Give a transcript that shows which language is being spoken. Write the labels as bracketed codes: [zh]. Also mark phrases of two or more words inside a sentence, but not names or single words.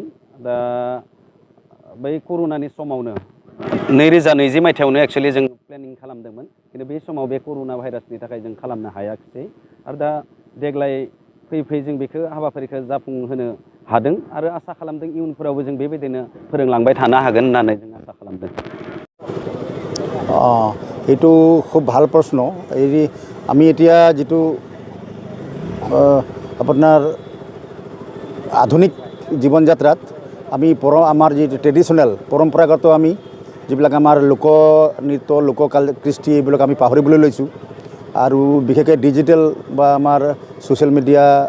[brx] दा बै कर'नानि समावनो 2020 मायथाइयावनो एक्सुवेलि जों प्लेनिं खालामदोंमोन, खिन्थु बे समाव बे कर'ना भाइरासनि थाखाय जों खालामनो हायाखिसै आरो दा देग्लाय फैयै जों बेखौ हाबाफारिखौ जाफुंहोनो हादों आरो आसा खालामदों इयुनफोरावबो जों बेबायदिनो फोरोंलांबाय थानो हागोन होननानै जों आसा खालामदों। [as] এইটো খুব ভাল প্ৰশ্ন। আমি এতিয়া যিটো আপোনাৰ আধুনিক জীৱন যাত্ৰাত আমি আমাৰ যি ট্ৰেডিশ্যনেল পৰম্পৰাগত আমি যিবিলাক আমাৰ লোকনৃত্য কৃষ্টি এইবিলাক আমি পাহৰিবলৈ লৈছোঁ আৰু বিশেষকৈ ডিজিটেল বা আমাৰ ছ'চিয়েল মিডিয়া